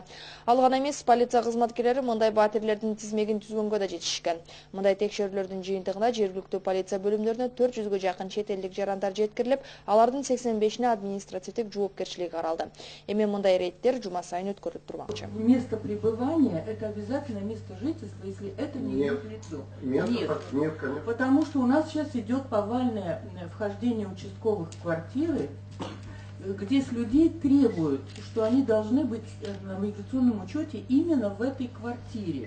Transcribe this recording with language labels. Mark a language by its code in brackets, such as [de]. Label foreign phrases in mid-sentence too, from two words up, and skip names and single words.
[ky] Ал гана эмес, полиция кызматкерлери мындай батирлердин тизмегин түзгөнгө да жетишкен. Мындай текшерүүлөрдүн жыйынтыгына жергиликтүү полиция бөлүмдөрүнө 400гө жакын чет элдик жарандар жеткирилип, алардын 85-ине административдик жоопкерчилик каралды. Эми мындай рейдтер жума сайын өткөрүлүп турмакчы. [ru] Место пребывания — это обязательно место жительства, если это не имеет лицо. Нет, конечно. Потому что у нас сейчас идет повальное вхождение участковых в квартиры, где с людей требуют, что они должны быть на миграционном учете именно в этой квартире.